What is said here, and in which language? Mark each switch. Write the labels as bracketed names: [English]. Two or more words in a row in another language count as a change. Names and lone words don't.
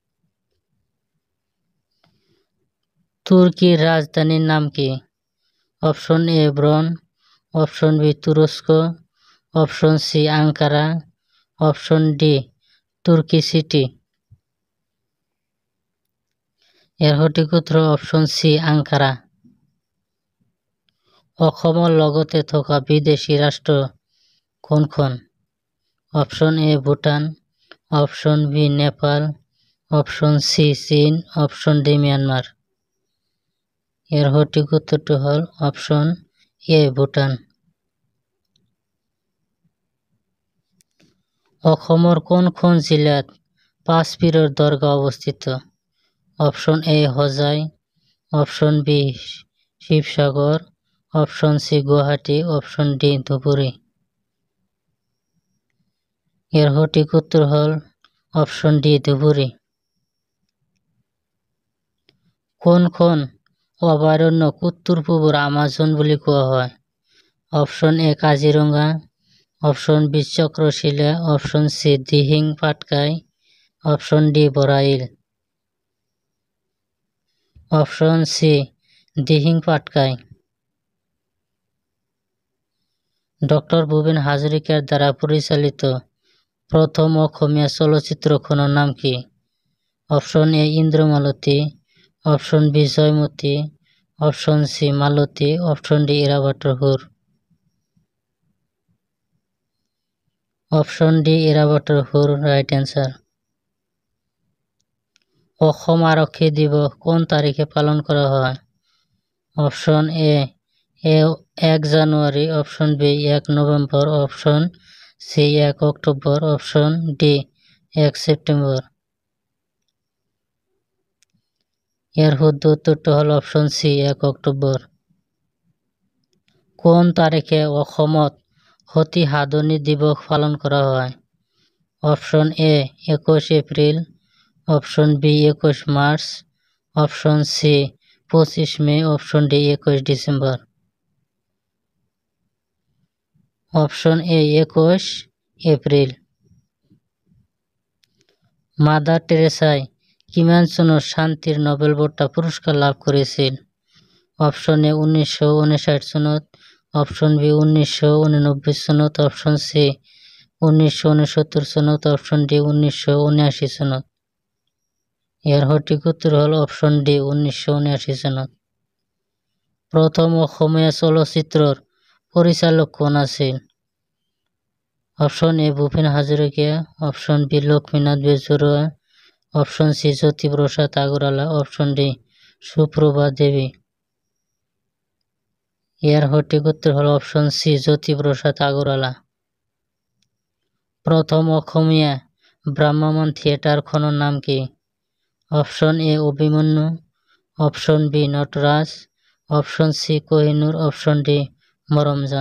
[Bangla] তুর্কির রাজধানীর নাম কি? অপশন এ ব্রন, অপশন বি তুরস্ক, অপশন সি আঙ্কারা, অপশন ডি তুর্কি সিটি। এর সঠিক উত্তর অপশন সি আঙ্কারা। [Assamese] অসমৰ লগতে থকা বিদেশী ৰাষ্ট্ৰ কোনখন? অপশন এ ভুটান, অপশন বি নেপাল, অপশন সি চীন, অপশন ডি ম্যানমার। [Bangla] এর সঠিক উত্তরটি হল অপশন এ ভুটান। [Assamese] অসমৰ কোনখন জিলাত পাঁচপীৰৰ দৰগাহ অৱস্থিত? অপশন এ হোজাই, অপশন বি শিৱসাগৰ, অপশন সি গুৱাহাটী, অপশন ডি ধুবুৰী। [Bangla] এর সঠিক উত্তর হল অপশন ডি ধুবুৰী। [Assamese] কোনখন অভয়ারণ্যক উত্তর পূবৰ আমাজন বুলি কোৱা হয়? অপশন এ কাজিৰঙা, অপশন বি চক্ৰশিলা, অপশন সি দিহিং পাটকাই, অপশন ডি বৰাইল। অপশন সি দিহিং পাটকাই। ডক্টর ভূপেন হাজৰিকাৰ দ্বাৰা পৰিচালিত প্রথম অসমীয়া চলচ্চিত্রখনৰ নাম কি? অপশন এ ইন্দ্রমালতী, অপশন বি জয়মতী, অপশন সি মালতী, অপশন ডি ইৰাবাটৰ সুৰ। অপশন ডি ইৰাবাটৰ সুর [English] right answer. [Bangla] অসম আরক্ষী দিবস কোন তারিখে পালন করা হয়? অপশন এ 1 জানুয়ারি, অপশন বি 1 নভেম্বর, অপশন সি 1 অক্টোবর, অপশন ডি 1 সেপ্টেম্বর। এর শুদ্ধ উত্তরটা হল অপশন সি 1 অক্টোবর। কোন তারিখে অসমত সতী সাধনী দিবস পালন করা হয়? অপশন এ 21 এপ্রিল, অপশন বি 21 মার্চ, অপশন সি 25 মে, অপশন ডি 21 ডিসেম্বর। অপশন এ 21 এপ্রিল। [Assamese] মাদার টেরেসায় কিমান চনত শান্তিৰ নোবেল বঁটা পুৰস্কাৰ লাভ কৰিছিল? অপশন এ 1959 চনত, অপশন বি 1989 চনত, অপশন সি 1969 চনত, অপশন ডি 1979 চনত। [Bangla] এর সঠিক উত্তর হল অপশন ডি 1979 চনত। [Assamese] প্রথম অসমীয়া চলচ্চিত্ৰৰ পৰিচালক কোন আছিল? অপশন এ ভূপেন হাজৰিকা, অপশন বি লক্ষ্মীনাথ বেজবৰুৱা, অপশন সি জ্যোতিপ্ৰসাদ আগৰৱালা, অপশন ডি সুপ্রভা দেবী। [Bangla] এর সঠিক উত্তর হল অপশন সি জ্যোতিপ্রসাদ আগরওয়ালা। [Assamese] প্রথম অসমীয়া ভ্রাম্যমাণ থিয়েটারখনৰ নাম কি? অপশন এ অভিমন্যু, অপশন বি নটরাজ, অপশন সি কোহিনুর, অপশন ডি মরমজান।